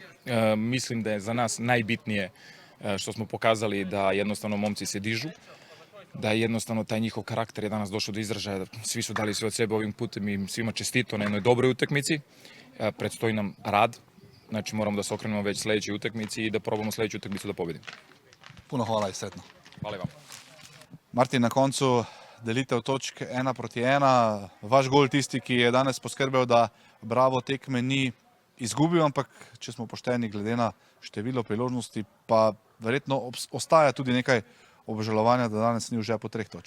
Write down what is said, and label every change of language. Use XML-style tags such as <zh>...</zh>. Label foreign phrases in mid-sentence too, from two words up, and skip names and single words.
<sr>Mislim da je za nas najbitnije što smo pokazali da jednostavno momci se dižu, da je jednostavno taj njihov karakter je danas došao do izražaja, svi su dali sve od sebe ovim putem i svima čestito na jednoj dobroj utakmici. Predstoji nam rad, znači moramo da se okrenemo već sljedećoj utakmici i da probamo sljedeću utakmicu da pobedimo.</sr> <sl>Puno hvala in sretno. Hvala vam. Martin, na koncu delitev točk 1-1. Vaš gol tisti, ki je danes poskrbel, da Bravo tekme ni izgubil, ampak če smo pošteni glede na število priložnosti, pa verjetno ostaja tudi nekaj obžalovanja, da danes ni v žepu 3 točk.</sl>